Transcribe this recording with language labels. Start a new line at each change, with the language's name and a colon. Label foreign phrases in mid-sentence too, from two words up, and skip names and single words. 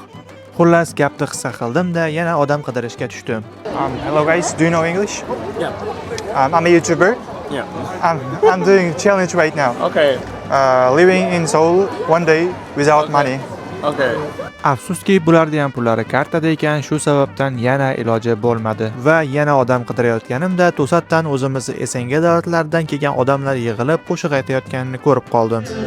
Uzbek: Xullas gapni qisqa qildim-da, yana odam qidirishga tushdim.
English: Hello guys, do you know English? Yeah. I'm a YouTuber. Yeah. I'm doing challenge right now. Okay. Living in Seoul 1 day without money. Okay.
Uzbek: Afsuski, bularda ham pullari kartada ekan, shu sababdan yana iloji bo'lmadi va yana odam qidirayotganimda to'satdan o'zimizni SNG davlatlaridan kelgan odamlar yig'ilib qo'shiq aytayotganini ko'rib qoldim.